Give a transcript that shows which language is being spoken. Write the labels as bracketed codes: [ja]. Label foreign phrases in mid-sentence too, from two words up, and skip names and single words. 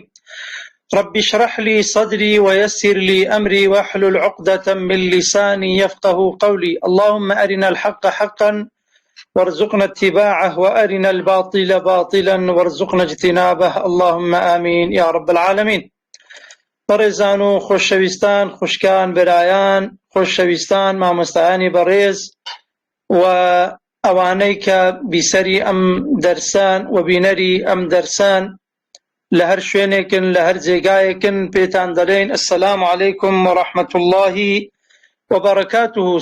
[ar] رب اشرح لي صدري ويسر لي أمري واحلل عقدة من لساني يفقه قولي. اللهم أرنا الحق حقا وارزقنا اتباعه وأرنا الباطل باطلا وارزقنا اجتنابه اللهم آمين يا رب العالمين. [ckb] بەڕێزان و خۆشەویستان، خوشکان، برایان، خۆشەویستان، مامۆستایانی بەڕێز و ئەوانەی کە بیسەری ئەم دەرسان و بینەری ئەم دەرسان لە هەر شوێنێکن لە هەر جێگایەکن پێتان دەڵێن [ar] ئەسسەلامو عەلەیکوم وەڕەحمەتوو اللهی وبەڕەکاتوهو.